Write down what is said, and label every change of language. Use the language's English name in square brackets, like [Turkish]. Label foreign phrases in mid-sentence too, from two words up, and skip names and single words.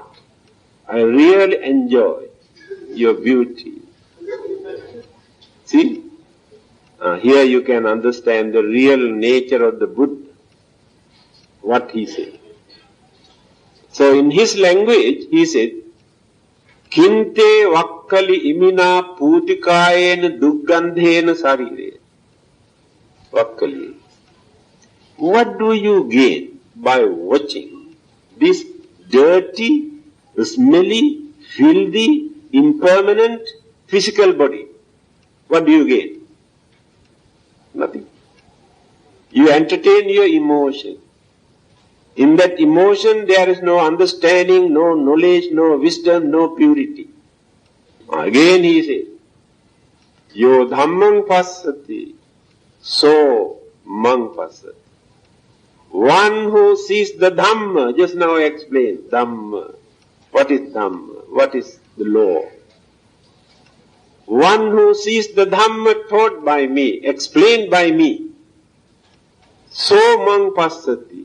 [English] I really enjoy your beauty. See? Here you can understand the real nature of the Buddha, what he said. So in his language, he said, [Pali] Kinte Vakkali imina putikayena duggandhena sarire. Vakkali, [English] what do you gain by watching this dirty, smelly, filthy, impermanent physical body? What do you gain? Nothing. You entertain your emotion. In that emotion there is no understanding, no knowledge, no wisdom, no purity. Again he says, [Pali] Yo dhammang passati, so mang passati. [English] One who sees the Dhamma, just now I explained, Dhamma. What is Dhamma? What is the law? One who sees the Dhamma taught by me, explained by me, [Pali] so mang passati.